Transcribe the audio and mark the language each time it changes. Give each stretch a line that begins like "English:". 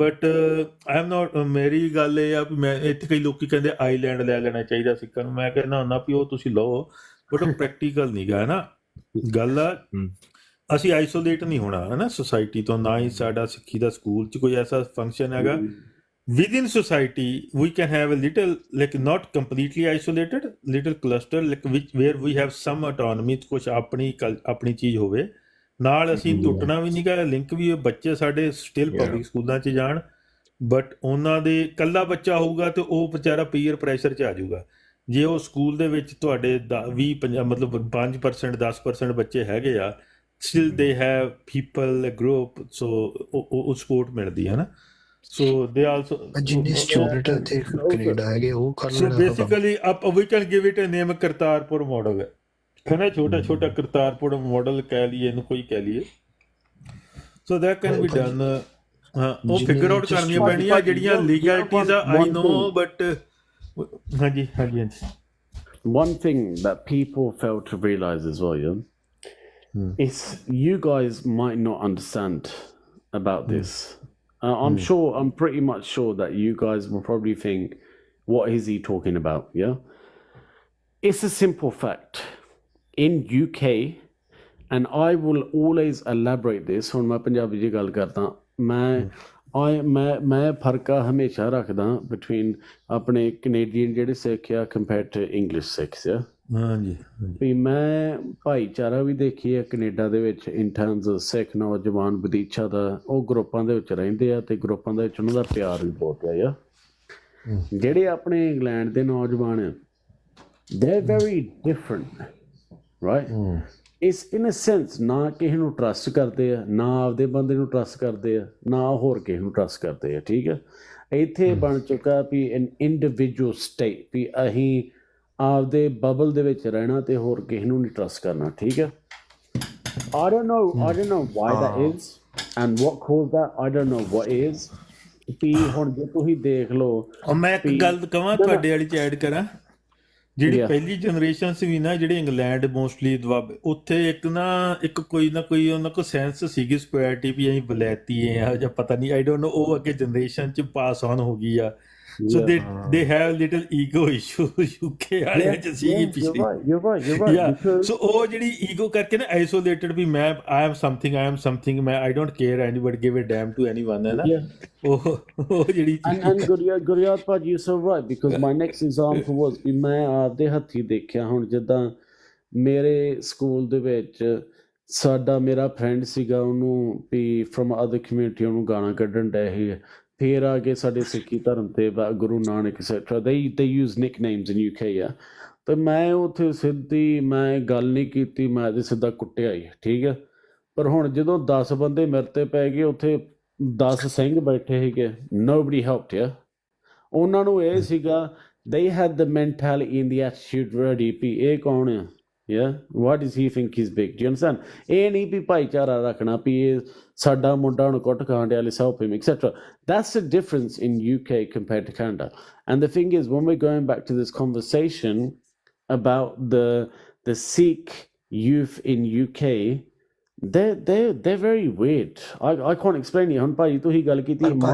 Punjabi: But I am not, ਮੇਰੀ ਗੱਲ ਇਹ ਆ ਵੀ ਮੈਂ ਇੱਥੇ ਕਈ ਲੋਕੀ ਕਹਿੰਦੇ ਆਈਲੈਂਡ ਲੈ ਲੈਣਾ ਚਾਹੀਦਾ ਸਿੱਖਣ ਨੂੰ, ਮੈਂ ਕਹਿੰਦਾ ਹੁੰਦਾ ਵੀ ਉਹ ਤੁਸੀਂ ਲਓ ਬਟ ਉਹ ਪ੍ਰੈਕਟੀਕਲ ਨਹੀਂ ਗਾ ਨਾ ਗੱਲ ਆ। ਅਸੀਂ ਆਈਸੋਲੇਟ ਨਹੀਂ ਹੋਣਾ ਹੈ ਨਾ ਸੁਸਾਇਟੀ ਤੋਂ, ਨਾ ਹੀ ਸਾਡਾ ਸਿੱਖੀ ਦਾ ਸਕੂਲ 'ਚ ਕੋਈ ਐਸਾ ਫੰਕਸ਼ਨ ਹੈਗਾ।
English: Within society, we can have a little, like not completely isolated, little cluster, like where we have some autonomy,
Punjabi: ਕੁਛ ਆਪਣੀ ਚੀਜ਼ ਹੋਵੇ ਨਾਲ। ਅਸੀਂ ਟੁੱਟਣਾ ਵੀ ਨਹੀਂ ਗਾ, ਲਿੰਕ ਵੀ ਬੱਚੇ ਸਾਡੇ ਸਟਿਲ ਪਬਲਿਕ ਸਕੂਲਾਂ 'ਚ ਜਾਣ, ਬਟ ਉਹਨਾਂ ਦੇ ਇਕੱਲਾ ਬੱਚਾ ਹੋਊਗਾ ਤੇ ਉਹ ਵਿਚਾਰਾ ਪੀਅਰ ਪ੍ਰੈਸ਼ਰ 'ਚ ਆ ਜਾਊਗਾ। ਜੇ ਉਹ ਸਕੂਲ ਦੇ ਵਿੱਚ ਤੁਹਾਡੇ 20 ਮਤਲਬ 5% 10% ਬੱਚੇ ਹੈਗੇ ਆ, still they have people group, ਸੋ ਉਹ ਸਪੋਰਟ ਮਿਲਦੀ ਹੈ ਨਾ।
English: So they also
Punjabi: ਜਿੰਨੇ ਸਟੂਡੈਂਟ ਇੱਥੇ ਕੈਨੇਡਾ ਹੈਗੇ ਉਹ ਕਰ ਲੈਣਾ।
English: So basically we can give it a name
Punjabi: Kartarpur model ਹੈ ਨਾ, ਛੋਟਾ ਛੋਟਾ ਕਰਤਾਰਪੁਰ ਮਾਡਲ ਕਹਿ ਲਈਏ ਇਹਨੂੰ, ਕੋਈ ਕਹਿ ਲਈਏ।
English: So that can be done।
Punjabi: ਹਾਂ ਉਹ ਫਿਗਰ ਆਊਟ ਕਰਨੀਆਂ ਪੈਣੀਆਂ ਜਿਹੜੀਆਂ ਲੀਗੈਲਿਟੀਜ਼ ਆ, ਆਈ ਨੋ, ਬਟ ਹਾਂਜੀ ਹਾਂਜੀ ਹਾਂਜੀ।
English: One thing that people fail to realize as well, is you guys might not understand about this. I'm pretty much sure that you guys will probably think, what is he talking about? Yeah. It's a simple fact. In UK, and I will always elaborate this,
Punjabi: ਹੁਣ ਮੈਂ ਪੰਜਾਬੀ ਦੀ ਗੱਲ ਕਰਦਾ, ਮੈਂ ਫਰਕਾ ਹਮੇਸ਼ਾ ਰੱਖਦਾ between ਆਪਣੇ Canadian ਜਿਹੜੇ ਸਿੱਖ ਆ
English: compared to English Sikhs, yeah?
Punjabi: ਹਾਂਜੀ ਵੀ ਮੈਂ ਭਾਈਚਾਰਾ ਵੀ ਦੇਖੀ ਹੈ ਕੈਨੇਡਾ ਦੇ ਵਿੱਚ ਇਨ ਟਰਮਸ ਸਿੱਖ ਨੌਜਵਾਨ ਵਿਦੇਸ਼ਾਂ ਦਾ, ਉਹ ਗਰੁੱਪਾਂ ਦੇ ਵਿੱਚ ਰਹਿੰਦੇ ਆ ਤੇ ਗਰੁੱਪਾਂ ਦੇ ਵਿੱਚ ਉਹਨਾਂ ਦਾ ਪਿਆਰ ਵੀ ਬਹੁਤ ਆ। ਜਿਹੜੇ ਆਪਣੇ ਇੰਗਲੈਂਡ ਦੇ ਨੌਜਵਾਨ ਆ,
English: they're very different, right?
Punjabi: ਇਸ ਇਨ ਅ ਸੈਂਸ ਨਾ ਕਿਸੇ ਨੂੰ ਟਰਸਟ ਕਰਦੇ ਆ, ਨਾ ਆਪਦੇ ਬੰਦੇ ਨੂੰ ਟਰਸਟ ਕਰਦੇ ਆ, ਨਾ ਹੋਰ ਕਿਸੇ ਨੂੰ ਟਰਸਟ ਕਰਦੇ ਆ। ਠੀਕ ਹੈ, ਇੱਥੇ ਬਣ ਚੁੱਕਾ ਵੀ ਐਨ ਇੰਡੀਵਿਜੂਅਲ ਸਟੇਟ, ਵੀ ਅਸੀਂ ਆਪਦੇ ਬਬਲ ਦੇ ਵਿੱਚ ਰਹਿਣਾ ਤੇ ਹੋਰ ਕਿਸੇ ਨੂੰ ਨਹੀਂ ਟਰਸਟ ਕਰਨਾ। ਠੀਕ ਹੈ।
English: I don't know why that is and what caused that. I don't know what is।
Punjabi: ਵੀ ਹੁਣ ਜੇ ਤੁਸੀਂ ਦੇਖ ਲਓ, ਮੈਂ ਇੱਕ ਗੱਲ ਕਹਾਂ ਤੁਹਾਡੇ ਵਾਲੀ 'ਚ ਐਡ ਕਰਾਂ, ਜਿਹੜੀ ਪਹਿਲੀ ਜਨਰੇਸ਼ਨ ਸੀ ਵੀ ਨਾ, ਜਿਹੜੇ ਇੰਗਲੈਂਡ ਮੋਸਟਲੀ ਦੁਆਬੇ, ਉੱਥੇ ਇੱਕ ਕੋਈ ਨਾ ਕੋਈ ਉਹਨਾਂ ਕੋਲ ਸੈਂਸ ਸੀਗੀ ਸਪੈਰਿਟੀ ਵੀ ਅਸੀਂ ਵਲੈਤੀ ਆ ਜਾਂ ਪਤਾ ਨਹੀਂ, ਆਈ ਡੋਂਟ ਨੋ, ਉਹ ਅੱਗੇ ਜਨਰੇਸ਼ਨ 'ਚ ਪਾਸ ਆਨ ਹੋ ਗਈ ਆ।
English: So they have little ego issue UK
Punjabi: ਵਾਲਿਆਂ 'ਚ ਸੀਗੀ ਪਿਛਲੀ।
English: You're right. So ਉਹ ਜਿਹੜੀ ego ਕਰਕੇ ਨਾ isolated ਵੀ ਮੈਂ I am something ਮੈਂ I don't care anybody give a damn to anyone,
Punjabi: ਹੈ ਨਾ। ਉਹ ਜਿਹੜੀ
English: and ਗੁਰਿਆਤ ਭਾਜੀ you're so right, because my next example was
Punjabi: ਵੀ ਮੈਂ ਆਪਦੇ ਹੱਥੀਂ ਦੇਖਿਆ। ਹੁਣ ਜਿੱਦਾਂ ਮੇਰੇ ਸਕੂਲ ਦੇ ਵਿੱਚ ਮੇਰਾ ਫਰੈਂਡ ਸੀਗਾ, ਉਹਨੂੰ ਵੀ
English: from other community
Punjabi: ਉਹਨੂੰ ਗਾਣਾ ਕੱਢਣ ਡਏ ਸੀ। ਫਿਰ ਆ ਕੇ ਸਾਡੇ ਸਿੱਖੀ ਧਰਮ ਤੇ Guru Nanak etcetera,
English: they use nicknames in UK,
Punjabi: ਆ। ਤੇ ਮੈਂ ਉੱਥੇ ਸਿੱਧੀ ਮੈਂ ਗੱਲ ਨਹੀਂ ਕੀਤੀ, ਮੈਂ ਤੇ ਸਿੱਧਾ ਕੁੱਟਿਆ ਹੀ। ਠੀਕ ਹੈ। ਪਰ ਹੁਣ ਜਦੋਂ 10 ਬੰਦੇ ਮੇਰੇ ਤੇ ਪੈ ਗਏ, ਉੱਥੇ 10 ਸਿੰਘ ਬੈਠੇ ਸੀਗੇ,
English: nobody helped ya। ਉਹਨਾਂ ਨੂੰ ਇਹ ਸੀਗਾ, they had the mentality and the attitude ready
Punjabi: ਵੀ ਇਹ ਕੌਣ ਆ,
English: yeah, what does he think he's big? Do you understand?
Punjabi: ਇਹ ਨਹੀਂ ਵੀ ਭਾਈਚਾਰਾ ਰੱਖਣਾ ਵੀ ਇਹ ਸਾਡਾ ਮੁੰਡਾ ਹੁਣ ਕੁੱਟ ਖਾਣ ਡਿਆ,
English: let's help him, etc. That's the difference in UK compared to Canada. And the thing is, when we're going back to this conversation about the Sikh youth in UK, they're very weird. I can't explain it।
Punjabi: ਹੁਣ ਭਾਈ ਤੁਸੀਂ ਗੱਲ ਕੀਤੀ,